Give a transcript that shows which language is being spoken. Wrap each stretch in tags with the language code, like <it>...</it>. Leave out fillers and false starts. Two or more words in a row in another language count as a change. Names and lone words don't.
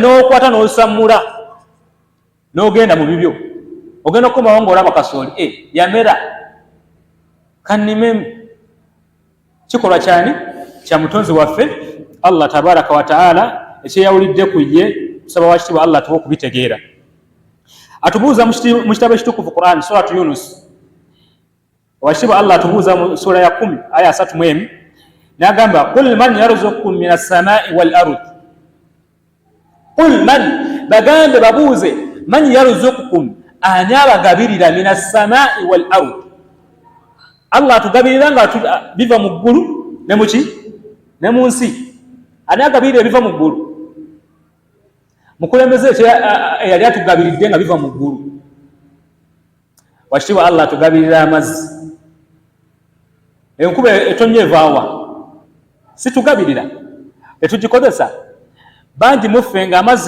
<lg>n'okwata n'osamula n'ogenda mu bibyo ogenda okukomawo ng'olaba kasooli yamera kannimemu kikolwa kyani kya mutonzi waffe Allah</lg> <ar>تبارك وتعالى</ar> <lg>ekyeyawulidde ku ye tusaba wakitibwa Allah tuba okubitegeera atubuuza mu kitabo ekitukuvu Qur'an suratu Yunus wakitibwa Allah atubuuza mu sura ya 10 aya 3 n'agamba</lg> <ar>قل من يرزقكم من السماء والأرض قل من</ar> <lg>bagambe babuuze</lg> <ar>من يرزقكم</ar> <lg>ani abagabirira</lg> <ar>من السماء والأرض</ar> <lg>Allah atugabirira nga biva mu ggulu ne muki ne mu nsi ani agabirira biva mu ggulu mukulembeze yali atugabiridde nga biva mu ggulu wakitibwa Allah atugabirira amazzi enkuba etonnya evaawa situgabirira tetugikozesa bangi muffe nga amazzi</lg>